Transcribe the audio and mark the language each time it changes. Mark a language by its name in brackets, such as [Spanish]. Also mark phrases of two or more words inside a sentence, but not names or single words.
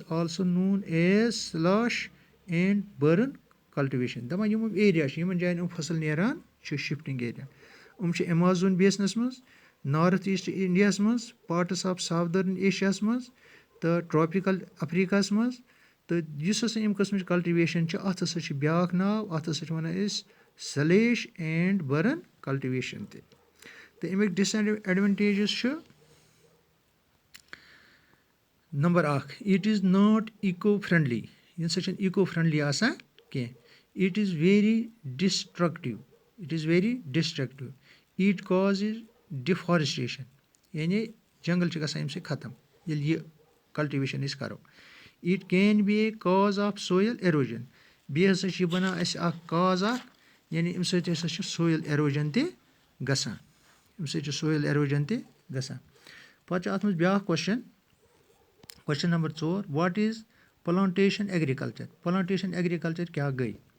[English] also known as slash and burn cultivation [Kashmiri] دَپان یِم ایریا چھِ یِمَن جایَن فصل نیران چھِ [English] shifting area [Kashmiri] چھِ ایمازوٗن بیسنَس منٛز نارٕتھ ایٖسٹ اِنڈیاہَس منٛز [English] parts of southern [Kashmiri] ایشیاہَس منٛز تہٕ ٹرٛاپِکَل اَفریٖقاہَس منٛز تہٕ یُس ہَسا اَمہِ قٕسمٕچ کَلٹِویشَن چھِ اَتھ ہَسا چھِ بیٛاکھ ناو اَتھ ہَسا چھِ وَنان أسۍ [English] slash and burn cultivation [Kashmiri] تہِ تہٕ اَمِکۍ ڈِس ایڈوٮ۪نٹیجِز چھِ [English] number 1 it is not eco friendly [Kashmiri] یہِ نسا چھِنہٕ [English] eco friendly [Kashmiri] آسان کینٛہہ [English] it is very destructive it causes deforestation [Kashmiri] یعنی جنٛگل چھِ گژھان اَمہِ سۭتۍ ختم ییٚلہِ یہِ کَلٹِویشَن أسۍ کَرو [English] it can be a cause of soil erosion [Kashmiri] بیٚیہِ ہَسا چھِ یہِ بَنان اَسہِ اَکھ کاز اَکھ یعنی اَمہِ سۭتۍ ہَسا چھِ [English] soil erosion [Kashmiri] تہِ گژھان پَتہٕ چھِ اَتھ منٛز بیٛاکھ [English] question number [Kashmiri] 4 [English] what is plantation agriculture [Kashmiri] کیٛاہ گٔے